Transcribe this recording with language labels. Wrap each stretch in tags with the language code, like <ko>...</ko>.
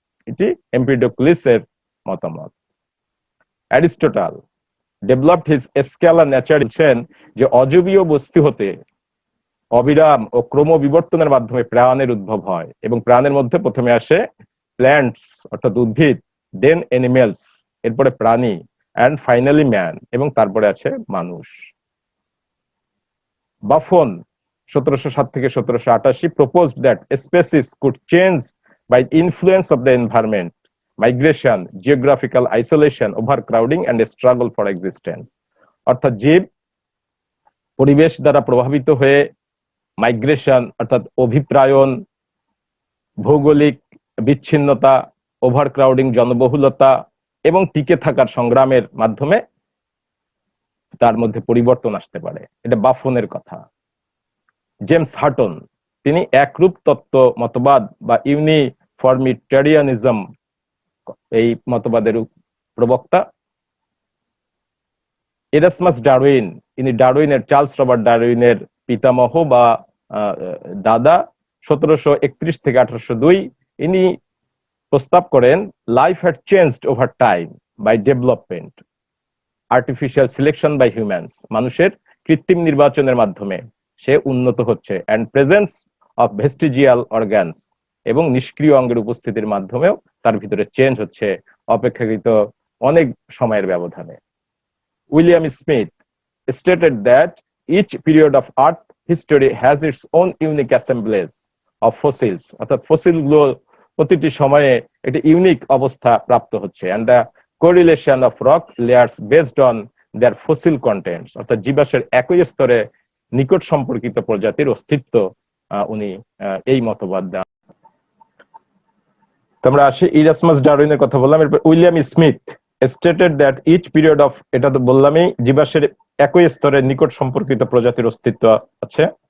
<bn>এটি এম্পিডোক্লিসের মতামত। Aristotle</bn> <en>developed his scalar nature,</en> <bn>বলছেন যে অজীবীয় বস্তু হতে অবিরাম ও ক্রম বিবর্তনের মাধ্যমে প্রাণের উদ্ভব হয়, এবং প্রাণের মধ্যে প্রথমে আসে প্ল্যান্টস অর্থাৎ উদ্ভিদ, দেন অ্যানিমেলস, এরপরে প্রাণী, অ্যান্ড ফাইনালি ম্যান, এবং তারপরে আছে মানুষ।</bn> <en>Buffon 1707 থেকে 1788 proposed that species could change by influence of the environment, migration, geographical isolation, overcrowding and a struggle for existence।</en> <bn>অর্থাৎ জীব পরিবেশ দ্বারা প্রভাবিত হয়ে মাইগ্রেশন অর্থাৎ অভিপ্রায়ন, ভৌগোলিক বিচ্ছিন্নতা, ওভারক্রাউডিং জনবহুলতা এবং টিকে থাকার সংগ্রামের মাধ্যমে তার মধ্যে পরিবর্তন আসতে পারে। এটা বাফনের কথা। জেমস হাটন, তিনি একরূপ তত্ত্ব মতবাদ বা ইউনিফর্মিটেরিয়ানিজম এই মতবাদের প্রবক্তা, এরাসমাস ডারউইন, ইনি ডারউইনের, চার্লস রবার্ট ডারউইনের পিতামহ বা দাদা, 1731 থেকে 1802। ইনি প্রস্তাব করেন</bn> <en>life had changed over time by development, artificial selection by humans,</en> <bn>মানুষের কৃত্রিম নির্বাচনের মাধ্যমে সে উন্নত হচ্ছে,</bn> <en>and presence of vestigial organs,</en> <bn>এবং নিষ্ক্রিয় অঙ্গের উপস্থিতির মাধ্যমেও তার ভিতরে চেঞ্জ হচ্ছে অপেক্ষাকৃত অনেক সময়ের ব্যবধানে।</bn> <en>William Smith stated that each period of earth history has its own unique assemblage of fossils,</en> <bn>অর্থাৎ ফসিল গুলো প্রতিটি সময়ে একটি ইউনিক অবস্থা প্রাপ্ত হচ্ছে,</bn> <en>and the correlation of rock layers based on their fossil contents,</en> <bn>অর্থাৎ জীবাশ্মের একই স্তরে নিকট সম্পর্কিত প্রজাতির অস্তিত্ব উনি এই মতবাদ দেন। তোমরা আসি ইরাসমাস ডারউইনের কথা বললাম, এরপর William Smith</bn> <en>stated that each period of,</en> <bn>এটা তো বললামই, জীবাশ্মের একই স্তরে নিকট সম্পর্কিত প্রজাতির অস্তিত্ব আছে।</bn>